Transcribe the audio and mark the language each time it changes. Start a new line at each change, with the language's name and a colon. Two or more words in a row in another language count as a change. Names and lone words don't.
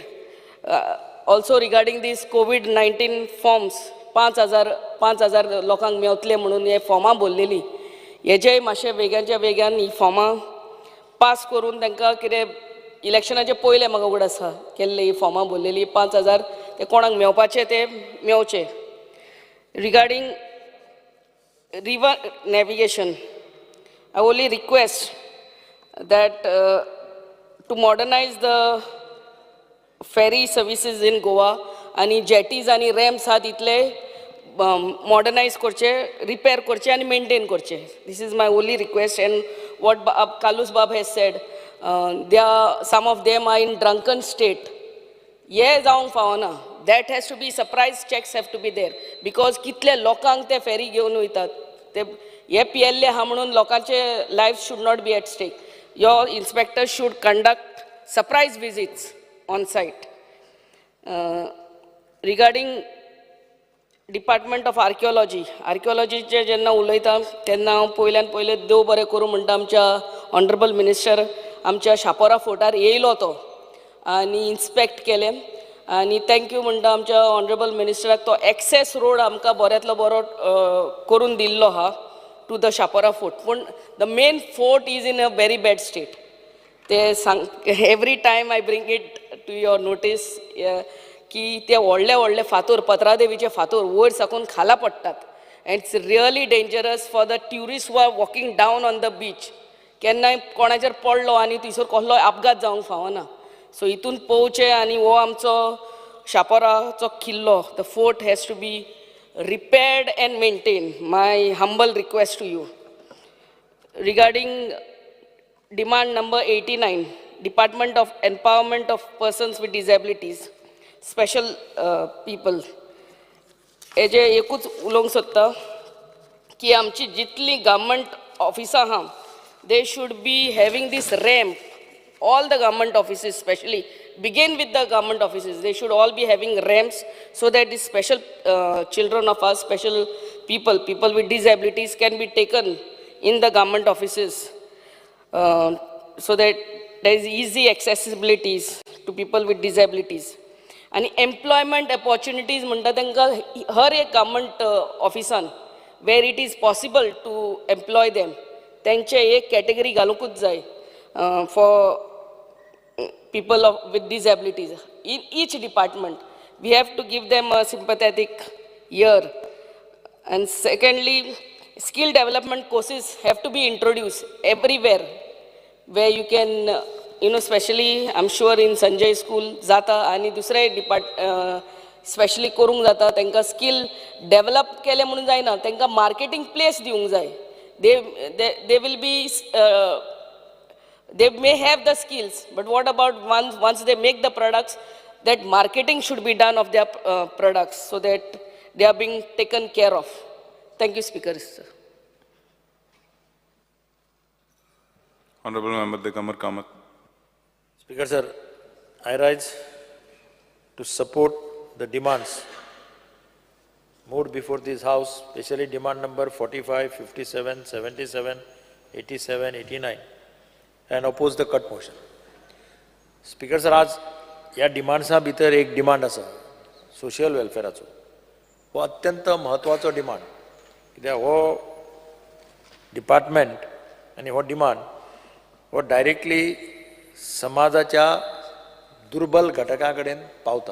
English: also regarding this
Konkani: COVID-19 फॉर्म्स 5,000 लोकांक मेवतले म्हणून हे फॉर्मां भरलेली, हेजेय मातशें वेग्याच्या वेग्यान ही फॉर्मां पास करून तांकां कितें इलेक्शनाचे पयले म्हाका उगड आसा केल्ले ही फॉर्मां भरलेली 5,000 ते कोणाक मेवपाचे ते मेवचे.
English: रिगार्डींग river navigation, I only request that to modernize the ferry services in Goa आणि jetties आणि ramps
Konkani: आहा तितले
English: modernize
Konkani: करचे, repair करचे आणि maintain करचे.
English: This is my only request. And what Kalus Bab has said, some of them are in drunken state.
Konkani: ये जावंक फावना.
English: That has to be, surprise checks have to be there.
Konkani: Because कितले लोकांक ते ferry घेवन वयतात. ते हे पियल्ले हा म्हणून लोकांचे
English: lives should not be at stake. Your inspectors should conduct surprise visits on site. Regarding Department of Archaeology,
Konkani: archaeologyचे जेन्ना उलयता तेन्ना हांव पयले देव बरें करूं म्हणटा आमच्या
English: Honorable Minister
Konkani: आमच्या शापोरा फोर्टार येयलो तो आनी इन्स्पेक्ट केलें आनी थँक्यू म्हणटा आमच्या ऑनरेबल मिनिस्टराक तो
English: access road
Konkani: आमकां बऱ्यांतलो बरो करून दिल्लो आहा
English: to the Chapora Fort. पूण the main fort is in a very bad state.
Konkani: ते सांग
English: every time I bring it to your notice
Konkani: की ते व्हडले फातोर पत्रादेवीचे फातोर वयर साकून खाला पडटात.
English: And it's really dangerous for the tourist who are walking down on the beach.
Konkani: केन्नाय कोणाचेर पडलो आनी थंयसर कसलोय अपघात जावंक फावना. सो हितून पोवचे आनी हो आमचो शापोराचो किल्लो
English: the fort has to be repaired and maintained. My humble request to you. Regarding demand number 89, Department of Empowerment of Persons with Disabilities, Special People.
Konkani: हेजे एकूच उलोवंक सोदता की आमची जितली गव्हर्मेंट ऑफिसां आहा
English: they should be having this ramp. All the government offices, especially begin with the government offices, they should all be having ramps so that these special children of us, special people with disabilities can be taken in the government offices so that there is easy accessibilities to people with disabilities. And employment opportunities
Konkani: म्हणटा तांकां हर एक
English: government officean where it is possible to employ them
Konkani: तांचे एक category घालूंकूच जाय
English: for people with disabilities. In each department, we have to give them a sympathetic ear. And secondly, skill development courses have to be introduced everywhere, where you can, especially I'm sure in Sanjay school, Zata,
Konkani: आणि दुसरे specially करूंक जाता, तांकां
English: skill develop
Konkani: केले म्हणून जायना, तांकां
English: marketing place
Konkani: दिवंक जाय.
English: They will be they may have the skills, but what about once they make the products, that marketing should be done of their products so that they are being taken care of. Thank you, Speaker. Sir. Honorable Member Dekamar Kamath. Speaker sir, I rise to support the demands moved before this House, especially demand number 45, 57, 77, 87, 89. and oppose the cut motion. Speaker sir,
Konkani: आज या डिमांड्सा भितर एक डिमांड आसा सोशियल वेलफेराचो. हो अत्यंत महत्वाचो डिमांड. कित्याक हो डिपार्टमेंट आनी हो डिमांड हो डायरेक्टली समाजाच्या दुर्बल घटकां कडेन पावता.